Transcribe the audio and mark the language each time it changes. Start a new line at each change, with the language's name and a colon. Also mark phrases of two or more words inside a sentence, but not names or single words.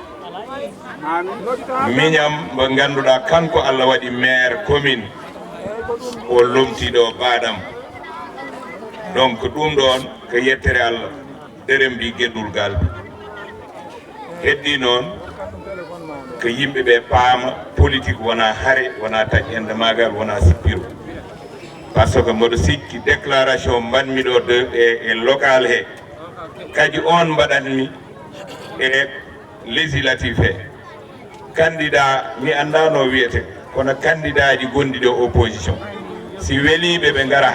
Fula: miñam mo ganduɗa kanko Allah waɗi maire commune o lomtiɗo baɗam donc ɗum ɗon ko yettere Allah derem mbi gueɗɗul galɓe heddi noon ko yimɓeɓe paama politique wona haare wona taƴƴende magal wona sippiro
French: par ce que
Fula: mboɗo sikki déclaration mbanmi ɗo e local he kadi on mbaɗanmi e législatif he candidat mi andano wiyete kono candidat ji gonɗi ɗo opposition si weliɓe ɓe gara